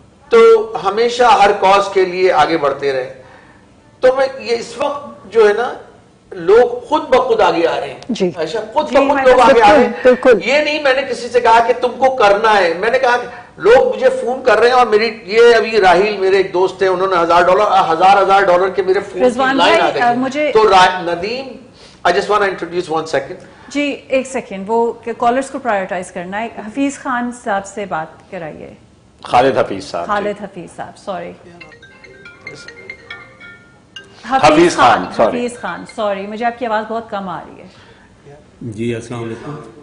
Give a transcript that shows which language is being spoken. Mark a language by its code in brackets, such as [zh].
[ur] تو ہمیشہ ہر کاز کے لیے آگے بڑھتے رہے. تو میں یہ اس وقت جو ہے نا, لوگ خود بخود آگے آ رہے ہیں. جی, ایسا خود بخود لوگ آگے آ رہے ہیں. یہ نہیں میں نے کسی سے کہا کہ تم کو کرنا ہے, میں نے کہا کہ لوگ مجھے فون کر رہے ہیں, اور میری یہ ابھی راہیل میرے ایک دوست ہیں, انہوں نے $1,000 کے میرے فون کی لائن آ گئی. [en] تو Nadeem, I just want to introduce 1 second. [ur] جی ایک سیکنڈ, وہ کالرز کو پرائیورٹائز کرنا ہے. حفیظ خان صاحب سے بات کرائیے. خالد حفیظ صاحب. خالد حفیظ صاحب, سوری, حفیظ خان, سوری, مجھے آپ کی آواز بہت کم آ رہی ہے. جی السلام علیکم.